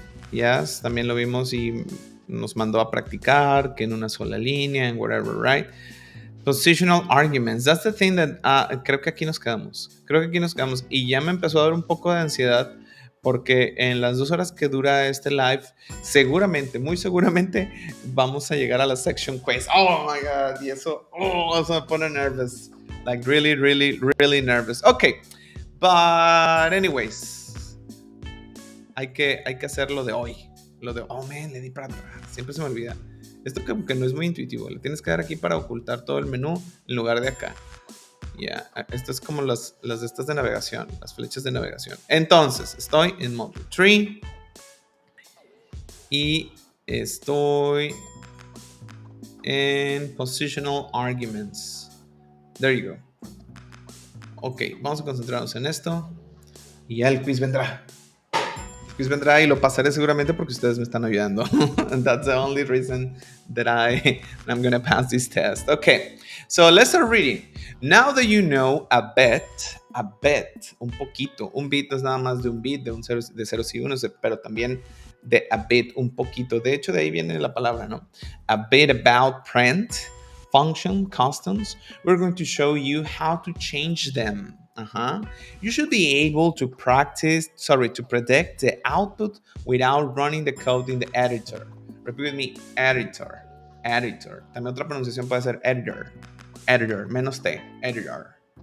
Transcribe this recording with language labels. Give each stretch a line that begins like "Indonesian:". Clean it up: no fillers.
Spanish: Yes, también lo vimos y nos mandó a practicar que en una sola línea, en whatever, right?
English: Positional arguments, that's the thing that
Spanish: creo que aquí nos quedamos y ya me empezó a dar un poco de ansiedad porque en las 2 horas que dura este live seguramente, muy seguramente vamos a llegar a la section quiz.
English: Oh my god,
Spanish: y eso me pone
English: nervous, like really, really, really nervous. Okay, but anyways,
Spanish: hay que hacer lo de hoy,
English: oh man,
Spanish: le di para atrás, siempre se me olvida. Esto como que no es muy intuitivo. Le tienes que dar aquí para ocultar todo el menú en lugar de acá. Ya, esto es como las de estas de navegación, las flechas de navegación. Entonces, estoy en Module 3 y estoy en Positional Arguments.
English: There you go.
Spanish: Ok, vamos a concentrarnos en esto y ya el quiz vendrá. Y lo pasaré seguramente porque ustedes me están ayudando.
English: And that's the only reason that I'm going to pass this test. Okay, so let's start reading. Now that you know a bit,
Spanish: un poquito. Un bit no es nada más de un bit, de ceros y unos, pero también de a bit, un poquito. De hecho, de ahí viene la palabra, ¿no?
English: A bit about print, function, constants. We're going to show you how to change them. You should be able to predict the output without running the code in the editor. Repeat with me, editor.
Spanish: También otra pronunciación puede ser editor, menos T, editor.